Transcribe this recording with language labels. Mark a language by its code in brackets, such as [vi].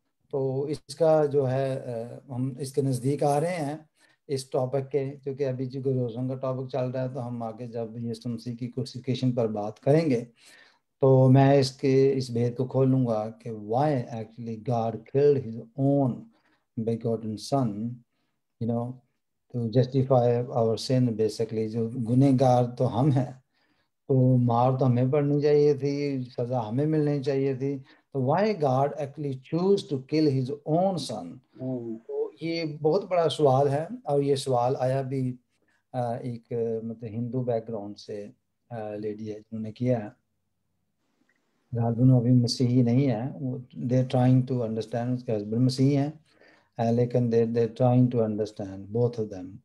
[ur] تو اس کا جو ہے ہم اس کے نزدیک آ رہے ہیں اس ٹاپک کے، کیونکہ ابھی جو روزوں کا ٹاپک چل رہا ہے تو ہم آگے جب یسوع مسیح کی کروسیفکیشن پر بات کریں گے تو میں اس بھید کو کھولوں گا کہ [en] why actually God killed his own begotten son, you know, to justify our sin basically. [ur] جو گنہگار تو ہم ہیں تو مار تو ہمیں پڑنی چاہیے تھی، سزا ہمیں ملنی چاہیے تھی. [en] تو why God actually choose to kill his own son. [ur] تو یہ بہت بڑا سوال ہے، اور یہ سوال آیا بھی ایک مطلب ہندو بیک گراؤنڈ سے لیڈی ہے جنہوں نے کیا ہے. ہسبینڈ ابھی مسیحی نہیں ہے، [en] they trying to understand, [ur] اس کے ہسبینڈ مسیحی ہیں لیکن [en] They trying to understand both of them.